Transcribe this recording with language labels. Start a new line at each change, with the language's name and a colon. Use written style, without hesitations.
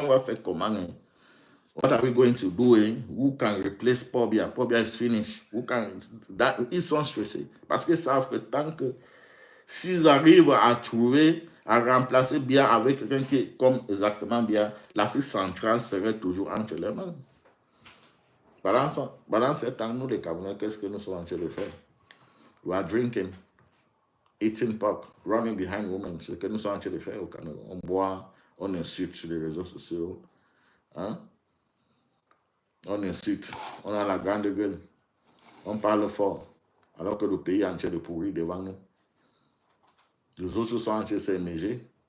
French: On va faire comment?
English: What are we going to do? Who can replace Paul Biya? Paul Biya is finished.
French: Ils sont stressés. Parce qu'ils savent que tant que s'ils arrivent à trouver, à remplacer Biya avec quelqu'un qui est comme exactement Biya, l'Afrique centrale serait toujours entre les mains. Pendant ce temps, nous, les Camerounais, qu'est-ce que nous sommes en train de faire?
English: We are drinking, eating pork, running behind women.
French: C'est ce que nous sommes en train de faire au Cameroun. On boit, on insulte sur les réseaux sociaux. Hein? On insulte, on a la grande gueule, on parle fort, alors que le pays est en train de pourrir devant nous. Les autres sont en train de s'émerger.